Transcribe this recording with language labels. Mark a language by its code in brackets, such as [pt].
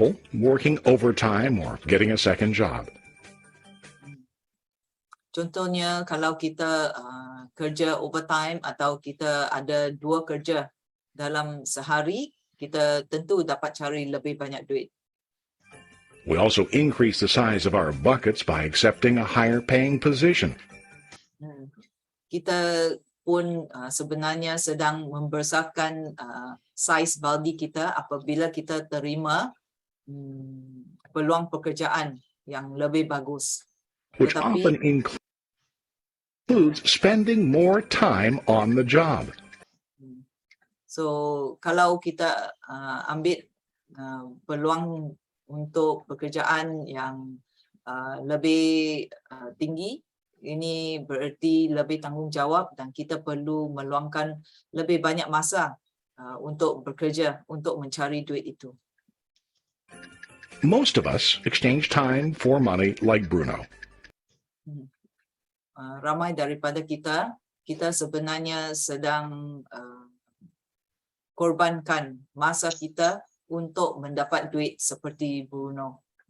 [en] working overtime or getting a second job. [ms] Contohnya kalau kita kerja overtime atau kita ada dua kerja dalam sehari, kita tentu dapat cari lebih banyak duit. [en] We also increase the size of our buckets by accepting a higher paying position. [ms] Kita pun sebenarnya sedang membesarkan saiz baldi kita apabila kita terima peluang pekerjaan yang lebih bagus. [en] Which often includes spending more time on the job. [ms] So kalau kita ambil peluang untuk pekerjaan yang lebih tinggi, ini bererti lebih tanggungjawab dan kita perlu meluangkan lebih banyak masa untuk bekerja, untuk mencari duit itu. [en] Most of us exchange time for money like Bruno. [ms] Ramai daripada kita sebenarnya sedang korbankan masa kita untuk mendapat duit seperti Bruno.